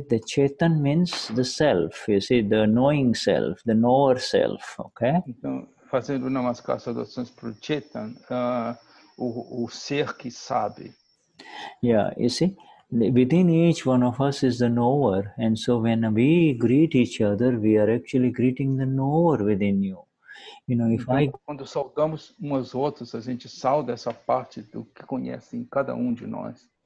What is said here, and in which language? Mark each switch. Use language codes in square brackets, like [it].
[en] The Chetan means the self, you see, the knowing self, the knower self, okay? [pt] Então, fazendo namaskar, saudações para o Chetan, o ser que sabe. [en] Yeah, you see, within each one of us is the knower, and so when we greet each other, we are actually greeting the knower within you. [pt] Quando saudamos uns outros, a gente sauda essa parte do que conhece em cada de nós.